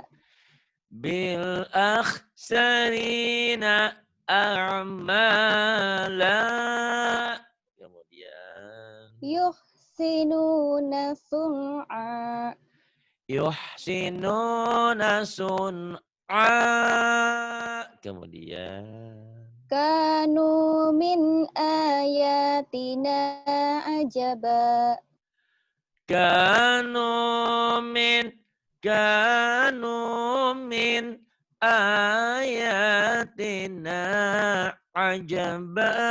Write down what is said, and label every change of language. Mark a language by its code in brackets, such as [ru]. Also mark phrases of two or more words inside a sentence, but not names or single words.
[ar] بالأخسرين أعمالا. [bjn] Kemudian. [ar] يحسنون صنعا. يحسنون صنعا. [bjn] Kemudian. [ar] كانوا من آياتنا عجبا. كانوا من آياتنا عجبا.